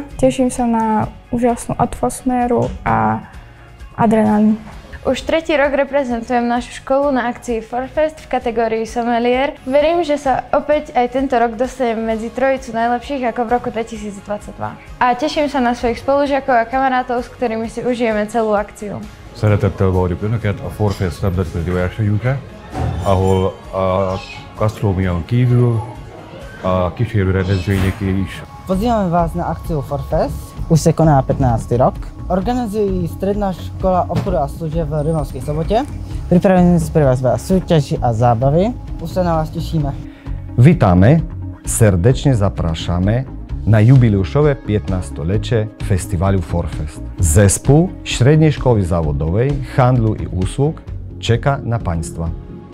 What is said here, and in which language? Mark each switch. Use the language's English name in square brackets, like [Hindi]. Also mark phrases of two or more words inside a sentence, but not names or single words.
[Slovak] Teším sa na úžasnú atmosféru a adrenalín. Už 3. rok reprezentujem našu školu na akcii Forfest v kategórii somelier. Verím, že sa opäť aj tento rok dostanem medzi trojicu najlepších ako v roku 2022. A teším sa na svojich spolužiakov a kamarátov, s ktorými si užijeme celú akciu. [Hungarian] Szeretettel várjuk Önöket a Forfest nemzetközi versenyünkre, ahol a gasztronómián kívül a kísérő rendezvényeké is. [Slovak] Pozývame vás na akciu Forfest, už sa koná 15. rok. Organizuje Stredná škola obchodu a služieb v Rimavskej Sobote. Pripravení sme pre vás veľa súťaží a zábavy. Už sa na vás tešíme. [Polish] Witamy, serdecznie zapraszamy na jubileuszowe 15-lecie festiwalu Forfest. Zespół Średniej Szkoły Zawodowej Handlu i Usług czeka na Państwa.